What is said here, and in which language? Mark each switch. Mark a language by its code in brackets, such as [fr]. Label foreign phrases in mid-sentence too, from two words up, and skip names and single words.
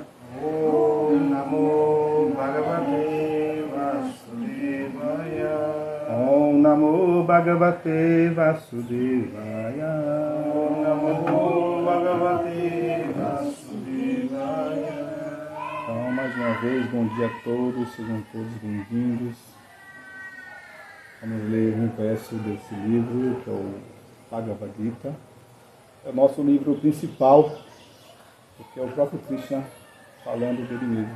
[sa] Om Namo Bhagavate Vasudevaya. Om Namo Bhagavate Vasudevaya. Om Namo Bhagavate Vasudevaya. [pt] Então, mais uma vez, bom dia a todos, sejam todos bem-vindos. Vamos ler um verso desse livro, que é o Bhagavad Gita. É o nosso livro principal, porque é o próprio Krishna falando dele mesmo.